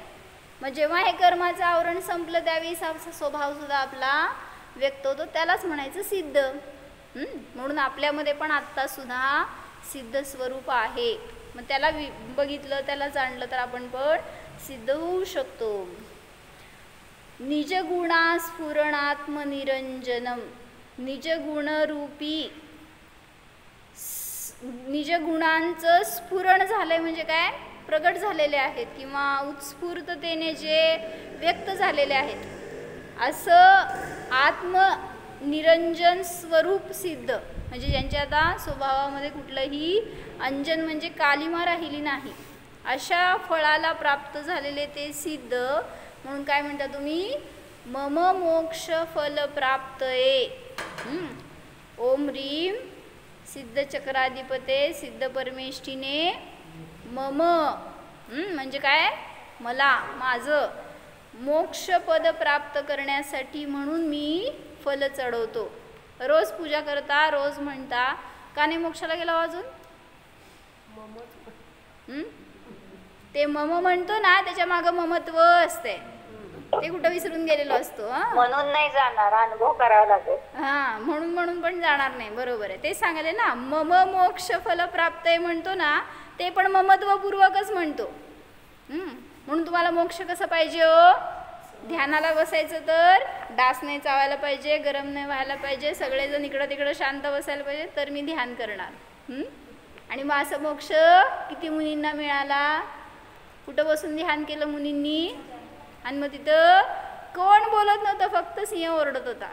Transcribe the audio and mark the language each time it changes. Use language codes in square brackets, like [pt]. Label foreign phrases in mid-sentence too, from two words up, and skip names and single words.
[mr] मग जेव्हा हे कर्माचं आवरण संपलं त्यावेळेस हा स्वभाव सुद्धा आपला व्यक्त होतो. त्यालाच म्हणायचं सिद्ध. म्हणून आपल्यामध्ये पण आत्ता सुद्धा सिद्ध स्वरूप आहे. मग त्याला बघितलं, त्याला जाणलं तर आपण पण सिद्ध होऊ शकतो. [sa] निजगुणा स्फुरणात्मनिरंजनम. [mr] निजगुणरूपी निज गुणांचं स्फुरण झालंय म्हणजे काय, प्रगट झालेले आहेत किंवा उत्स्फूर्ततेने जे व्यक्त झालेले आहेत असं आत्मनिरंजन स्वरूप सिद्ध, म्हणजे ज्यांच्या आता स्वभावामध्ये कुठलंही अंजन म्हणजे कालिमा राहिली नाही अशा फळाला प्राप्त झालेले ते सिद्ध म्हणून काय म्हणता तुम्ही, [sa] मम मोक्ष फल प्राप्तये. ओम ह्रीम सिद्ध चक्राधिपते सिद्ध परमेष्ठीने मम [mr] म्हणजे काय, मला माझं मोक्षपद प्राप्त करण्यासाठी म्हणून मी फल चढवतो. रोज पूजा करता, रोज म्हणता, का नाही मोक्षाला गेला अजून? ते मम म्हणतो ना त्याच्या मागं ममत्व असते, ते कुठं विसरून गेलेलो असतो. म्हणून नाही जाणार, अनुभव करावा लागेल. हा म्हणून पण जाणार नाही. बरोबर आहे, ते सांगायले ना [sa] मम मोक्ष फल प्राप्त [mr] आहे म्हणतो ना, ते पण ममत्वपूर्वकच म्हणतो. म्हणून तुम्हाला मोक्ष कसं पाहिजे हो, ध्यानाला बसायचं तर डास नाही चावायला पाहिजे, गरम नाही व्हायला पाहिजे, सगळेजण इकडं तिकडं शांत बसायला पाहिजे, तर मी ध्यान करणार. आणि मग असं मोक्ष किती मुनींना मिळाला, कुठं बसून ध्यान केलं मुनींनी, आणि मग तिथं कोण बोलत नव्हतं, फक्त सिंह ओरडत होता.